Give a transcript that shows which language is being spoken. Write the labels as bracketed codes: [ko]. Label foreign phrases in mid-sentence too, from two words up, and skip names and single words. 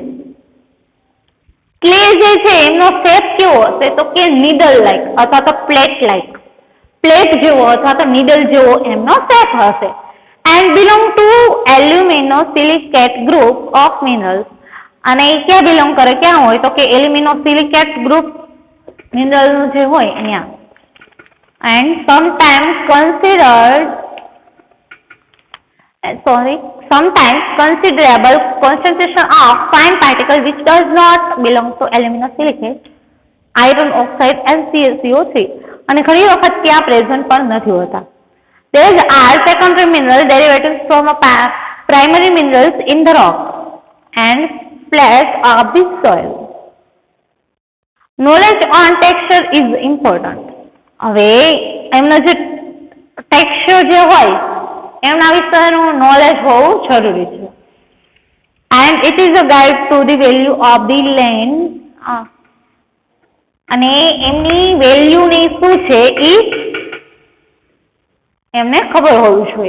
[gu] ક્લે જે છે એમનો શેપ કેવો હશે તો કે [en] needle like [gu] અથવા તો [en] plate like [gu] પ્લેટ જેવો અથવા તો નીડલ જેવો એમનો શેપ હશે. [en] and belong to alumino silicate group of minerals [gu] અને એ ક્યાં બિલોંગ કરે ક્યાં હોય તો કે [en] alumino silicate group [gu] મિનરલનું જે હોય અહીંયા. [en] એન્ડ sometimes considerable concentration of fine particle which does not belong to aluminosilicate, iron oxide and CaCO3 [gu] અને ઘણી વખત ત્યાં પ્રેઝન્ટ પણ નથી હોતા. [en] These are secondary mineral derivatives from primary minerals in the rock and splash of the soil. knowledge on texture is important. [gu] હવે એમનો જે ટેક્સચર જે હોય એમના વિશેનું નોલેજ હોવું જરૂરી છે. [en] and it is a guide to the value of the land. [gu] અને એમની વેલ્યુની શું છે એ એમને ખબર હોવી જોઈએ.